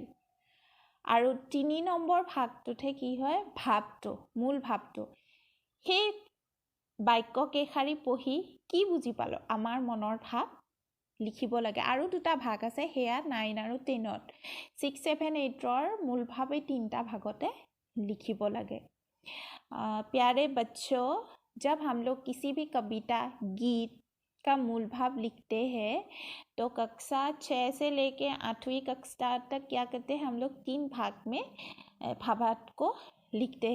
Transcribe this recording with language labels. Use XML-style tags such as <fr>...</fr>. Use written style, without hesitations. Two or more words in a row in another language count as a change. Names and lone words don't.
<as>আৰু 3 নম্বৰ ভাগটোতে কি হয়, ভাৱটো, মূল ভাৱটো। সেই বাক্য কেইশাৰী পঢ়ি কি বুজি পালো, আমাৰ মনৰ ভাৱ লিখিব লাগে। আৰু 2টা ভাগ আছে, সেয়া 9 আৰু 10ত। 6, 7, 8ৰ মূল ভাৱ এই 3টা ভাগতে লিখিব লাগে।</as> <hi>प्यारे बच्चों, जब हम लोग किसी भी कविता गीत का मूल भाव लिखते हैं, तो कक्षा 6 से लेके 8वीं कक्षा तक क्या करते हैं, हम लोग 3 भाग में भावार्थ को लिखते हैं।</hi>